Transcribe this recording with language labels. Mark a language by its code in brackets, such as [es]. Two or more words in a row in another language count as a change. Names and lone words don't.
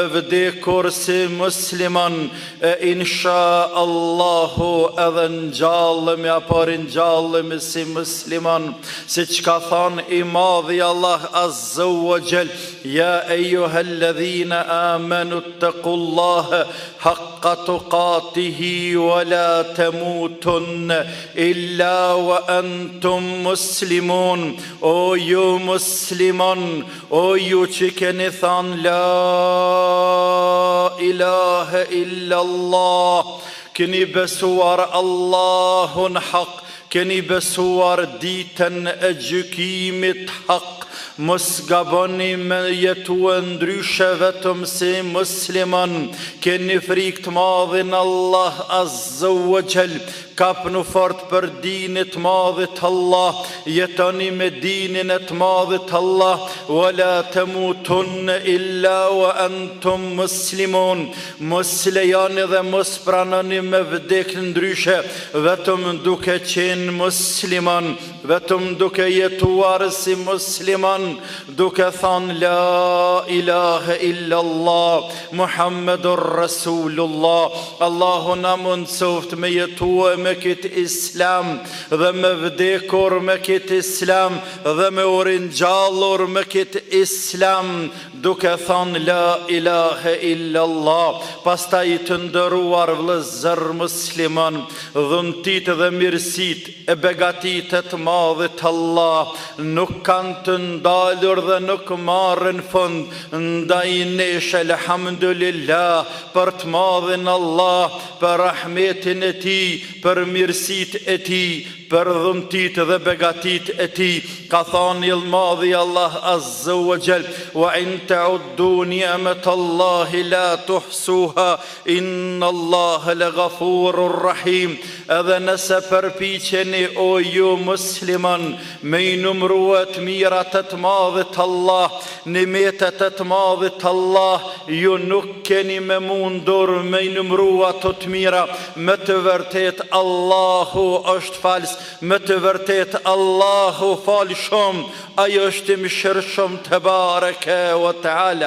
[sq] vdekur si musliman, e [ar] إن شاء الله [sq] edhe ngjallemi apo ringjallemi si musliman, siç ka thënë i madhi Allah [ar] عز وجل: يا أيها الذين آمنوا اتقوا الله حق تقاته ولا تموتن إلا وأنتم مسلمون. [sq] O ju musliman, o ju që keni thënë [ar] لا إله إلا الله, [sq] keni besuar Allahun haq, keni besuar ditën e gjykimit hak, mos gaboni me jetu ndryshe vetëm si musliman, keni frikë të madhin Allah [ar] عز وجل, [sq] kapnu fort për dinit madhit Allah, jetoni me dinin e të madhit Allah, [ar] ولا تموتن إلا وأنتم مسلمون, [sq] mos lejoni dhe mos pranoni me vdek ndryshe, vetëm duke qenë musliman, vetëm duke jetuar si musliman, duke thënë [ar] لا إله إلا الله، محمد رسول الله. [sq] Allahu na mundsoft me jetua me këtë islam, dhe me vdekur me këtë islam, dhe me uringjallur me këtë islam, duke thënë [ar] لا إله إلا الله. [sq] Pastaj të nderuar vëllezër musliman, dhuntit dhe mirësit e begatit e të madhit Allah nuk kanë të ndalur dhe nuk marrin fund, ndaj nesh elhamdulillah për të madhin Allah, për rahmetin e tij, për mirësit e tij, për dhuntit dhe begatit e tij. Ka thënë i madhi Allah [ar] عز وجل وإن تعدوا نعمة الله لا تحصوها إن الله لغفور رحيم. [sq] Edhe nëse përpiqeni o ju musliman me i numruat mirat e të madhit Allah, nimetet e të madhit Allah, ju nuk keni me mundur me i numruat të mira. Me të vërtet Allahu është fals, me të vërtet Allahu fal shumë, ajo është i mëshirshëm te [ar] تبارك وتعالى.